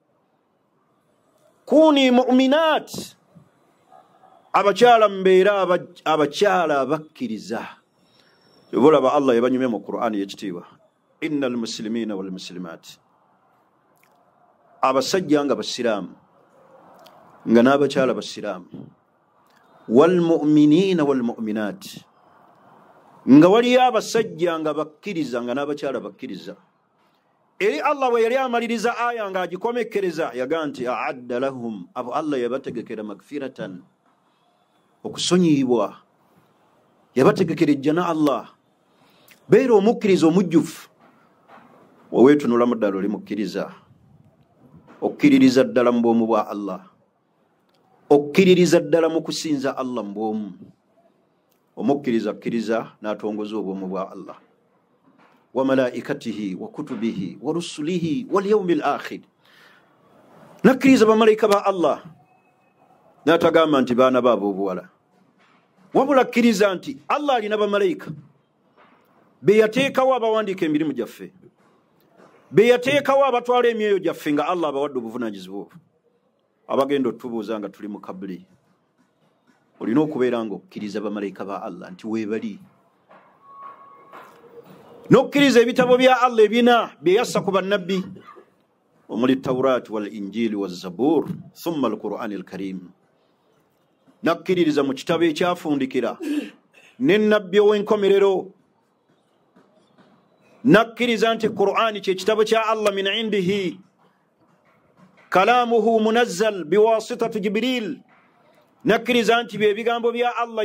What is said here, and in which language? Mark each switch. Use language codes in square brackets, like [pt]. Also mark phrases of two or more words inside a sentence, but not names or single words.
[ar] كوني مؤمنات [lg] abakyala mbeera abakyala abakkiriza olaba Allah yabanyumye mu Qur'ani y'ekitiibwa [ar] إن المسلمين والمسلمات [lg] abasajja nga basiraamu nga n'abakyala basiraamu [ar] والمؤمنين والمؤمنات [lg] nga waliyo abasajja nga bakkiriza nga n'abakyala bakkiriza eri Allah bwe yali amaliriza aya nga agikomekereza yaga nti [ar] أعد لهم [lg] abo Allah yabategekera magfiratan okusonyiyibwa yabategekera ejjana Allah beera omukkiriza omujjufu woweetunulamu ddala oli mukkiriza okkiririza ddala mu bwomu bwa Allah okkiririza ddala mu kusinza Allah mu bwomu omukkiriza akkiriza n'atongoza obwomu bwa Allah [ar] وملائكته وكتبه ورسله واليوم الآخر [lg] nakkiriza bamalayika ba Allah n'atagamba nti baana baabo obuwala wabula akkiriza nti Allah alina bamalayika be yateekawo abawandiika emirimu gyaffe be yateekawo abatwala emyoyo gyaffe nga Allah abawadde obuvunaanyizibwa obwo abagenda otubuuza nga tuli mu kabuli olina okubeera nga okkiriza bamalayika ba Allah nti weebali n'okkiriza ebitabo bya Allah ebina bye yassa ku bannabbi omuli [ar] توراة والإنجيل والزبور ثم القرآن الكريم [lg] nakkiririza mu kitabo ekyafundikira n'ennabbi ow'enkomerero nakkiriza nti Qur'ani kye kitabo kya Allah [ar] من عنده كلامه منزل بواسطة جبريل [lg] nakkiriza nti bye bigambo bya Allah